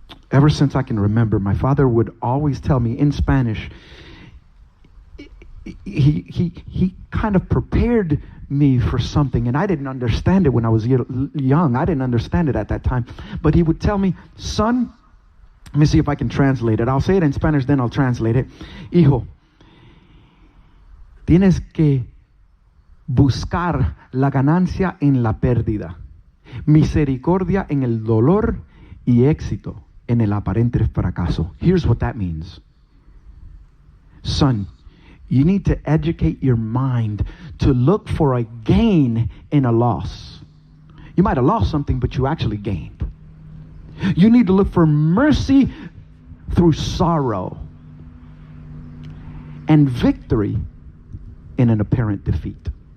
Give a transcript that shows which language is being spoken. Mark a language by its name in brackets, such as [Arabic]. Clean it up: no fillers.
[English] Ever since I can remember, my father would always tell me in Spanish. He kind of prepared me for something, and I didn't understand it when I was young. I didn't understand it at that time. But he would tell me, "Son," let me see if I can translate it. I'll say it in Spanish, then I'll translate it. [Spanish] "Hijo, tienes que buscar la ganancia en la pérdida, misericordia en el dolor y éxito en el aparente fracaso." [English] Here's what that means. Son, you need to educate your mind to look for a gain in a loss. You might have lost something, but you actually gained. You need to look for mercy through sorrow and victory in an apparent defeat.